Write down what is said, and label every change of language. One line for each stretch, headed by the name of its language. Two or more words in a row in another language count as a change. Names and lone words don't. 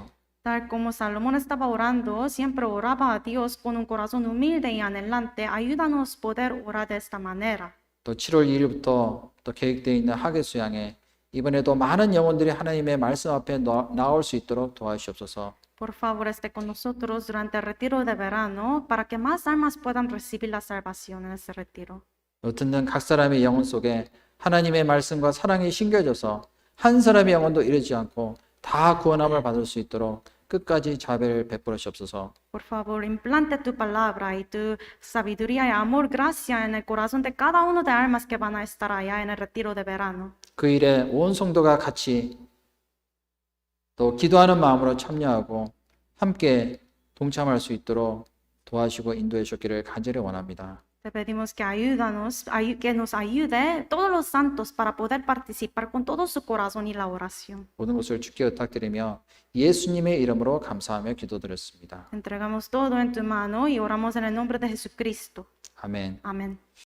Spanish: Tal como Salomón estaba orando, siempre oraba a Dios con un corazón humilde y anhelante. Ayúdanos a poder orar de esta manera.
Korean: 또 7월 2일부터 또 계획되어 있는 하계 수양에 이번에도 많은 영혼들이 하나님의 말씀 앞에 나올 수 있도록 도와주시옵소서.
Spanish: Por favor, esté con nosotros durante el retiro de verano para que más almas puedan recibir la salvación en ese retiro.
Korean: 듣는 각 사람의 영혼 속에 하나님의 말씀과 사랑이 심겨져서 한 사람의 영혼도 이르지 않고 다 구원함을 받을 수 있도록 끝까지 자비를 베풀어 주옵소서.
Spanish: Por favor, implante tu palabra y tu sabiduría y amor, gracia en el corazón de cada uno de almas que van a estar allá en el retiro de verano.
Korean: 그 일에 온 성도가 같이 또 기도하는 마음으로 참여하고 함께 동참할 수 있도록 도와주시고 인도해 주셨기를 간절히 원합니다.
Spanish: Te pedimos que que nos ayude todos los santos para poder participar con todo su corazón y la oración.
Korean: 모든 것을 주께 의탁드리며 예수님의 이름으로 감사하며 기도드렸습니다.
Spanish: Entregamos todo en tu mano y oramos en el nombre de Jesucristo.
Korean: 아멘.
Spanish: Amén.